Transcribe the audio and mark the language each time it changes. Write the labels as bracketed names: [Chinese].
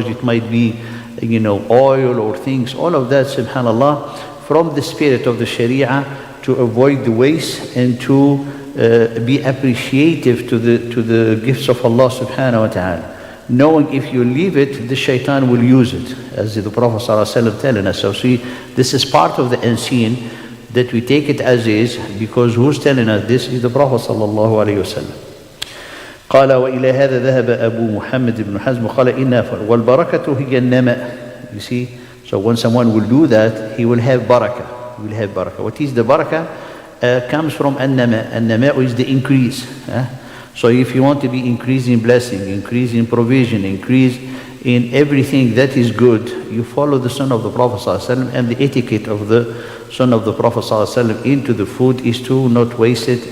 [English] It might be, oil or things. All of that, subhanallah, from the spirit of the Sharia, to avoid the waste and to be appreciative to the gifts of Allah subhanahu wa ta'ala. Knowing if you leave it, the shaitan will use it, as the Prophet ﷺ telling us. So see, this is part of the unseen, that we take it as is, because who's telling us this is the Prophet sallallahu alayhi wa sallam. [Arabic] قال وإلى هذا ذهب أبو محمد بن حزم قال إن والبركة هي النماء. [English] You see, So when someone will do that, he will have barakah. He will have barakah. What is the barakah? Comes from an-nama. An-nama is the increase. So if you want to be increased in blessing, increase in provision, increase in everything that is good, you follow the Sunnah of the Prophet ﷺ, and the etiquette of the Sunnah of the Prophet ﷺ into the food is to not waste it.